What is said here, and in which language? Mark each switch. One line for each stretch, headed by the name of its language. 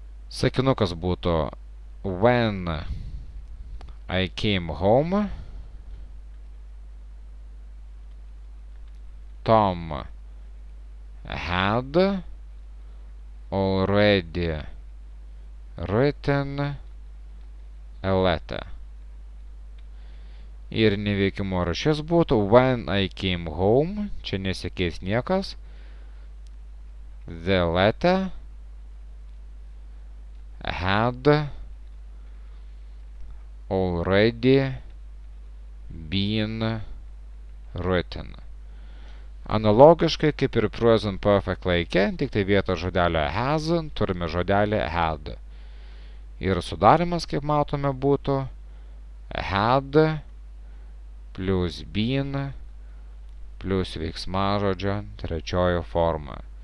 Lithuanian: Sakinukas būtų
English: when I came home, Tom had already written a letter.
Lithuanian: Ir neveikimo rūšis būtų
English: when I came home,
Lithuanian: čia nesikeis niekas.
English: The letter had already been written.
Lithuanian: Analogiškai kaip ir present perfect laike, tik tai vietoj žodelio has turime žodelį had. Ir sudarimas, kaip matome, būtų had plus been plus veiksmažodžio trečioji forma.